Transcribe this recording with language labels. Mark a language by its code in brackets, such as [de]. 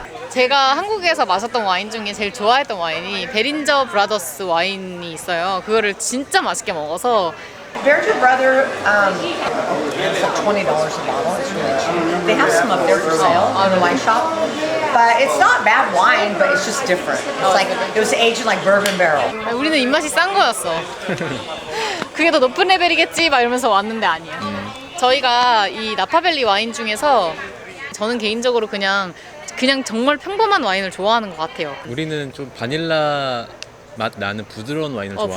[ko] 제가 한국에서 마셨던 와인 중에 제일 좋아했던 와인이 베린저 브라더스 와인이 있어요. 그거를 진짜 맛있게 먹어서. [en] Berger Brother, it's like $20 a bottle. It's really cheap. They have some up there for sale on the wine shop, but it's not bad wine, but it's just different. It's like it was aged in like bourbon barrel. [ko] 우리는 입맛이 싼 거였어. 그게 더 높은 레벨이겠지 막 이러면서 왔는데 아니야. 저희가 이 나파밸리 와인 중에서 저는 개인적으로 그냥 정말 평범한 와인을 좋아하는 것 같아요. 우리는 좀 바닐라 맛 나는 부드러운 와인을 좋아하는